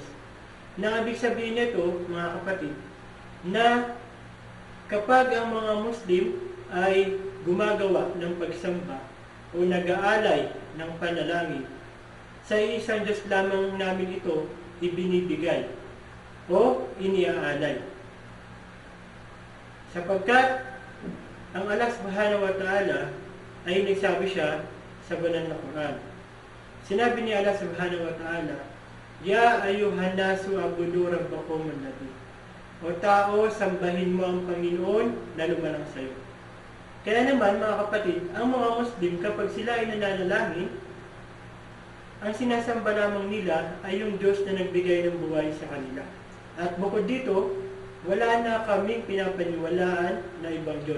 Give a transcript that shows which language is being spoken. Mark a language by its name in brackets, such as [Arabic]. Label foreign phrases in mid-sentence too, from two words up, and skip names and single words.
[Filipino] Nang ibig sabihin nito, mga kapatid, na kapag ang mga Muslim ay gumagawa ng pagsamba o nag-aalay ng panalangin, sa isang Diyos lamang namin ito ibinibigay o iniaalay. Sapagkat ang Allah [Arabic] سبحانه وتعالى [Filipino] ay nagsabi siya sa banal na Quran. Sinabi ni Allah [Arabic] سبحانه وتعالى, يا أيها الناس اعبدوا ربكم الذي. [Filipino] O tao, sambahin mo ang Panginoon na lumalang sa iyo. Kaya naman, mga kapatid, ang mga Muslim, kapag sila ay nananalangin, ang sinasamba lamang nila ay yung Diyos na nagbigay ng buhay sa kanila. At bukod dito, wala na kaming pinapaniwalaan na ibang Diyos.